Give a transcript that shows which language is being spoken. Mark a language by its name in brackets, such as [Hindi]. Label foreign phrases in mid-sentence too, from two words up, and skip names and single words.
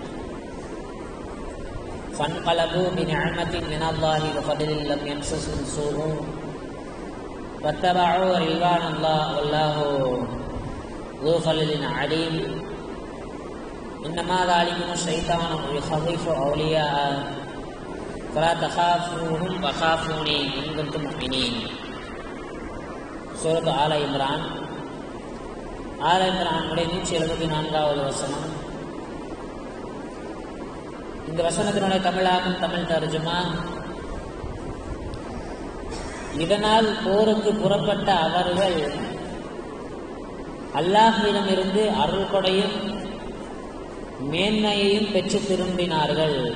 [Arabic] فانقلبوا بنعمة من الله وفضل لم يمسسهم سوء واتبعوا رضوان الله والله ذو فضل عليم إنما ذلكم الشيطان يخوف أولياء فلا تخافوهم وخافوني إن كنتم مؤمنين. [Tamil] சூரத் ஆல இம்ரான் 174வது வசனம். இந்த வசனத்தினுடைய தமிழாக்கம், தமிழ் தர்ஜுமா, இதனால் போருக்கு புறப்பட்ட அவர்கள் அல்லாஹ்விடமிருந்து அருள் கொடையும் மேன்மையையும் பெற்று திரும்பினார்கள்.